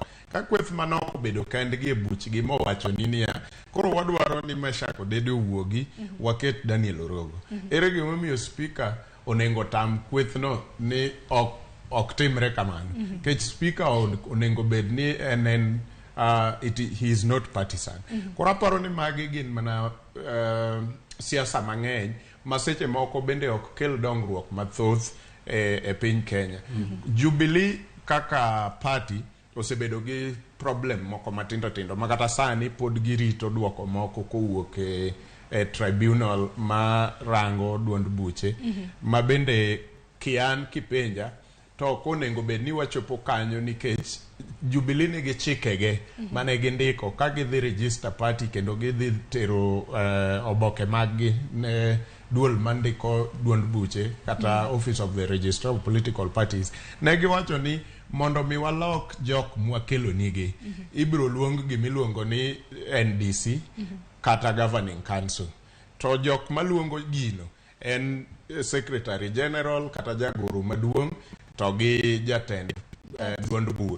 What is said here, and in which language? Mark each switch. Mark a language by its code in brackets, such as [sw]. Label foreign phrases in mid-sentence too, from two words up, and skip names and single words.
[luo] Ka kweth manok bedo kendgi e buchgi mowacho ni niya, koro wadwaro ni Meshak Odede owuogi waket Daniel Orogo. Ere gimomiyo speaker onengo tam kweth no ni ok timre kamano. Kech speaker onengo bed ni [en] he is not partisan. [luo] Koro aparo ni magi gin mana siasa mang'eny maseche moko bende ok kel dongruok mathoth e piny Kenya. Jubilee kaka party osebedo gi problem moko matindo tindo makata sani pod girito duoko moko kowuok e tribunal ma rango duond buche ma bende kian kipenja to konengo bed ni wachopo kanyo nikech Jubilee nigi chikege mane gindiko ka gidhi [en] register party [luo] kendo gidhi tero oboke maggi ne duol mandiko duond buche kata [en] office of the registrar of political parties. [luo] Ne giwacho ni mondo mi walok jok mwakelo nigi ibiro luong gimiluongo ni NDC kata [en] governing council. [luo] To jok maluongo gino en [en] secretary general [luo] kata jagoro maduong' to gi jatend duond bura.